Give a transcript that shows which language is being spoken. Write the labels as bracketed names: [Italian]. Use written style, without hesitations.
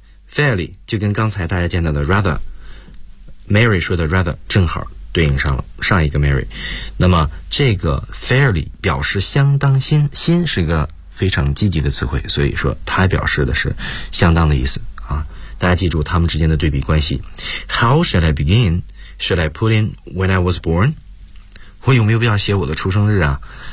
[Chinese] Fairly 就跟刚才大家见到的 rather， Mary 说的 rather 正好对应上了上一个 Mary。那么这个 fairly 表示相当新，新是个非常积极的词汇，所以说它表示的是相当的意思啊。大家记住他们之间的对比关系。 [English] How should I begin? Should I put in when I was born? [Chinese] 我有没有必要写我的出生日啊？